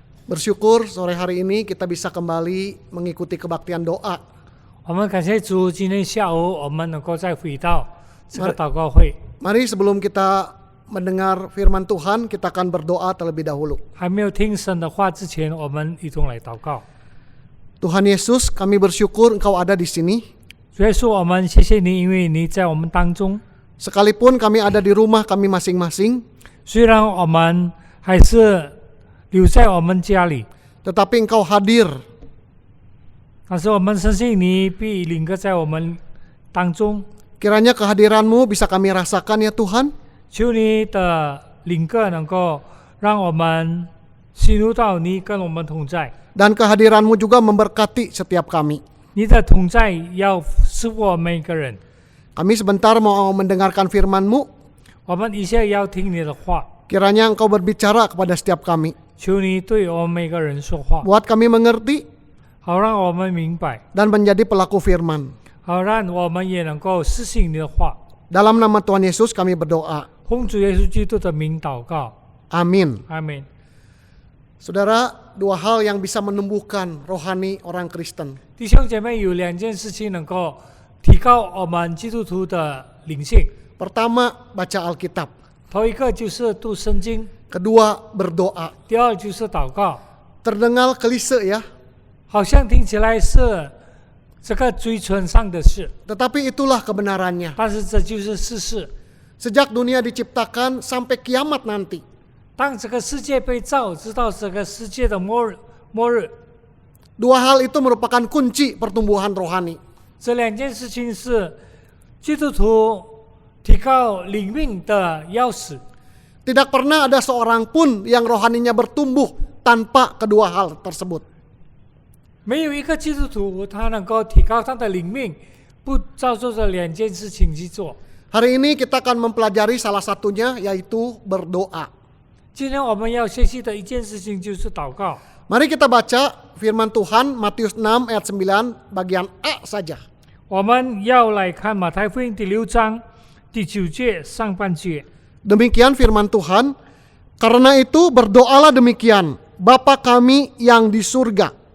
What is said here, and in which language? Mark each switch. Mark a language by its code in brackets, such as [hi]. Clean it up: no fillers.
[id] Bersyukur sore hari ini kita bisa kembali mengikuti kebaktian doa. [zh] 我们感谢主，今天下午我们能够再回到这个祷告会。 [id] Mari sebelum kita mendengar firman Tuhan, kita akan berdoa terlebih dahulu. [zh] 还没有听神的话之前，我们一同来祷告。 [id] Tuhan Yesus, kami bersyukur Engkau ada di sini. [zh] 主耶稣，我们谢谢你，因为你在我们当中。 [id] Sekalipun kami ada di rumah kami masing-masing, [zh] 虽然我们还是留在我们家里， [id] tetapi Engkau hadir [zh] 但是我们相信你必领个在我们当中， [id] Kiranya kehadiran-Mu bisa kami rasakan ya Tuhan. [zh] 求你的灵格能够让我们进入到你跟我们同在， [id] Dan kehadiran-Mu juga memberkati setiap kami. [zh] 你的同在要使我们每个人。 [id] Kami sebentar mau mendengarkan firman-Mu. [zh] 我们一下要听你的话， [id] Kiranya Engkau berbicara kepada setiap kami. [zh] 求你对我们每个人说话， [id] Buat kami mengerti [zh] 好让我们明白， [id] dan menjadi pelaku firman. [zh] 好让我们也能够实行你的话。 [id] Dalam nama Tuhan Yesus kami berdoa. [zh] 奉主耶稣基督的名祷告， [id] Amin. [zh] 阿门。 [id] Saudara, dua hal yang bisa menumbuhkan rohani orang Kristen. [zh] 弟兄姐妹，有两件事情能够提高我们基督徒的灵性。 [id] Pertama, baca Alkitab. [zh] 头一个就是读圣经， [id] Kedua, berdoa. [zh] 第二就是祷告。 [id] Terdengar klise ya, [zh] 好像听起来是这个嘴唇上的事， [id] tetapi itulah kebenarannya. [zh] 但是这就是事实。 [id] Sejak dunia diciptakan sampai kiamat nanti, [zh] 当这个世界被造，直到这个世界的末日， [id] dua hal itu merupakan kunci pertumbuhan rohani. [zh] 这两件事情是基督徒提高灵命的钥匙。 [id] Tidak pernah ada seorang pun yang rohaninya bertumbuh tanpa kedua hal tersebut. [zh] 没有一个基督徒他能够提高他的灵命，不照做这两件事情去做。 [id] Hari ini kita akan mempelajari salah satunya, yaitu berdoa. [zh] 今天我们要学习的一件事情就是祷告。 [id] Mari kita baca firman Tuhan Matius 6 ayat 9 bagian A saja. [zh] 我们要来看马太福音第6章第9节上半节。 [id] Demikian firman Tuhan, karena itu berdoalah demikian, Bapa kami yang di surga.